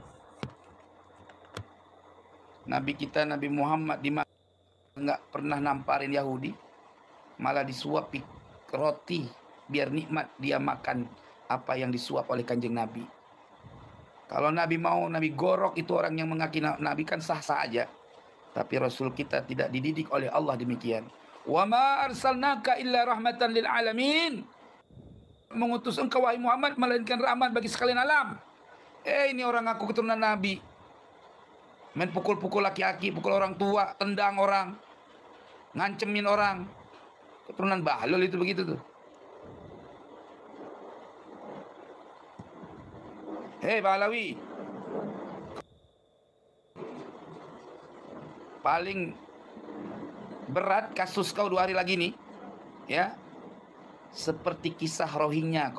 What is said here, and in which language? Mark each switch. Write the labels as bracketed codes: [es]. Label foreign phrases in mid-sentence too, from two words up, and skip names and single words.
[id] Nabi kita Nabi Muhammad nggak pernah namparin Yahudi, malah disuapi roti biar nikmat dia makan apa yang disuap oleh kanjeng Nabi. Kalau Nabi mau Nabi gorok itu orang yang mengaki Nabi kan sah-sah aja. Tapi Rasul kita tidak dididik oleh Allah demikian. [ar] وما أرسلناك إلا رحمة للعالمين. [id] Mengutus engkau wahai Muhammad melainkan rahmat bagi sekalian alam. Ini orang aku keturunan Nabi. Main pukul-pukul laki-laki, pukul orang tua, tendang orang, ngancemin orang. Keturunan bahlul itu begitu tuh. Hei Ba'alawi, paling berat kasus kau 2 hari lagi nih, ya, seperti kisah Rohingya.